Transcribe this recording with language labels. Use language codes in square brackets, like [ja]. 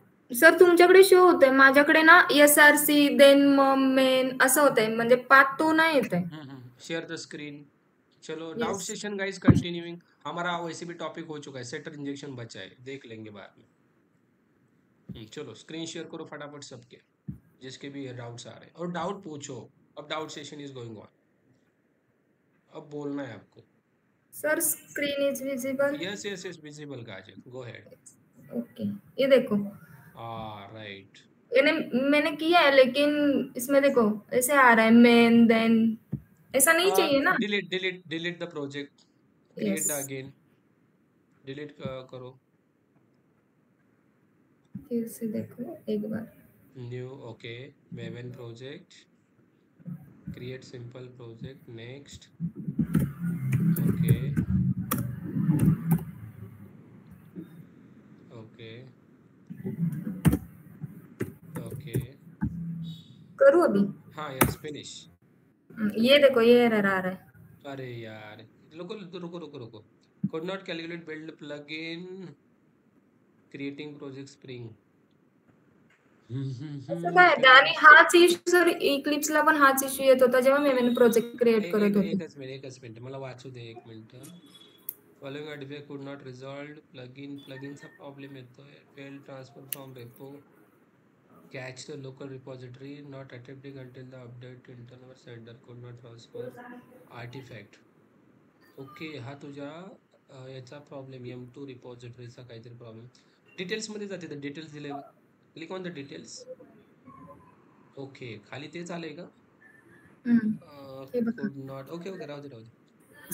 [mr] Sir तुमच्याकडे show होतंय, माझ्याकडे ना SRC देन मेन असं होतंय, म्हणजे पाथ तो नाही येत आहे। [en] Share the screen. [hi] चलो डाउट सेशन गाइस कंटिन्यूइंग। हमारा वैसे भी टॉपिक हो चुका है, सेटर इंजेक्शन बचा है, देख लेंगे बाद में। चलो स्क्रीन शेयर करो फटाफट सबके, जिसके भी डाउट्स आ रहे हैं, और डाउट पूछो। अब doubt session [en] is going on, [hi] अब बोलना है आपको। [en] Sir screen is visible? Yes yes yes, visible गाजर, go ahead. [hi] ओके, ये देखो [en] Right. [hi] मैंने किया है, लेकिन इसमें देखो ऐसे आ रहा है मेन देन, ऐसा नहीं चाहिए ना। [en] delete the project, create the yes, [hi] again, delete करो, फिर से देखो एक बार। [en] new, okay, Maven project, create simple project, next, okay okay okay, [hi] करूँ अभी? [en] हाँ yes, finish. [hi] ये देखो ये एरर आ रहा है। अरे यार, रुको रुको रुको रुको, [en] could not calculate build plugin creating project spring. [mr] असं काय आहे? आणि हाच इश्यू सर इक्लिप्सला पण हाच इश्यू येत होता जेव्हा मी प्रोजेक्ट क्रिएट करत होते. एकच मिनिट मला वाचू दे, एक मिनिट. [en] following artifact could not resolve, [mr] प्लगइनचा प्रॉब्लेम येतोय, [en] Fail transfer from repo, catch the local repository, not attempting until the update to internal sender, could not transfer artifact. [mr] Okay, हा तुझ्या याचा प्रॉब्लेम, M2 रिपॉझिटरीचा काहीतरी प्रॉब्लेम. डिटेल्स मध्ये जाते, तर details दिले, [en] Click on the details. [mr] Okay, खाली तेच आलंय का? हे बघा. कुड नॉट, ओके ओके, राहू दे.